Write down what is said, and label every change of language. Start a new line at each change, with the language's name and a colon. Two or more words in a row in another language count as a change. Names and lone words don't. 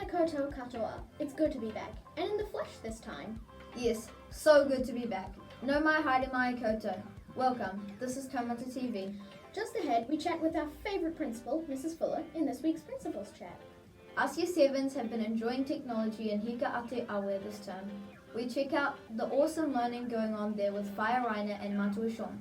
Māori: Kaitou katoa.
English: It's good to be back, and in the flesh this time. Yes, so good to be back.
Māori: No mai haere mai koutou.
English: Welcome, this is Taumata TV. Just ahead, we chat with our favourite principal, Mrs. Fuller, in this week's Principals Chat. Us Year 7s have been enjoying technology in Hika Ate Awe this term. We check out the awesome learning going on there with Whaia Raina and Matua Sean.